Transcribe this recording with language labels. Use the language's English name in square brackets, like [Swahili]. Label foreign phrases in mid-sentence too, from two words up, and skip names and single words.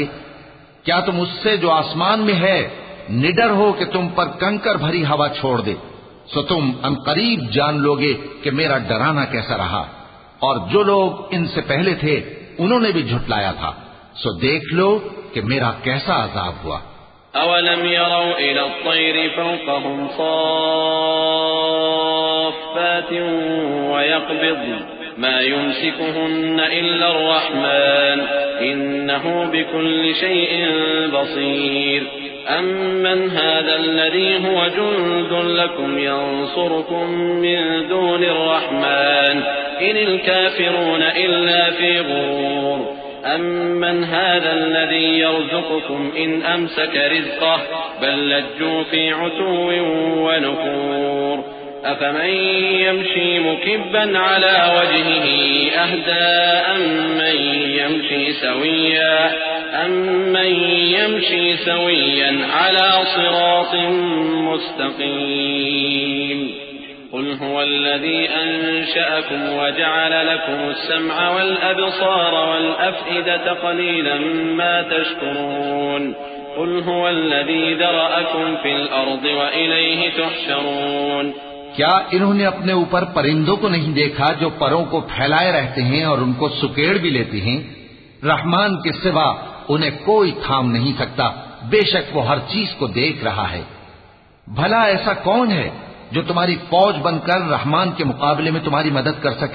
[Hindi] क्या तुम उससे जो आसमान में है निडर हो कि तुम पर कंकर भरी हवा छोड़ दे? सो तुम अनकरीब जान लोगे कि मेरा डराना कैसा रहा। और जो लोग इनसे पहले थे उन्होंने भी झुटलाया था, सो देख लो कि मेरा कैसा अजाब हुआ। [Arabic] أولم يروا إلى الطير فوقهم صافات ويقبضن ما يمسكهن إلا الرحمن إنه بكل شيء بصير أمن هذا هو جند لكم ينصركم من دون الرحمن إن الكافرون إلا في غرور أمن هذا يرزقكم إن أمسك رزقه بل لجوا في عتو ونفور أفمن يمشي مكبا على وجهه أهدى أمن يمشي سويا على صراط مستقيم قل هو الذي أنشأكم وجعل لكم السمع والأبصار والأفئدة قليلا ما تشكرون قل هو الذي ذرأكم في الأرض وإليه تحشرون [Hindi] क्या इन्होंने अपने ऊपर परिंदों को नहीं देखा जो परों को फैलाए रहते हैं और उनको सुकेड़ भी लेते हैं? रहमान के सिवा उन्हें कोई थाम नहीं सकता, बेशक वो हर चीज को देख रहा है। भला ऐसा कौन है जो तुम्हारी फौज बनकर रहमान के मुकाबले में तुम्हारी मदद कर सके?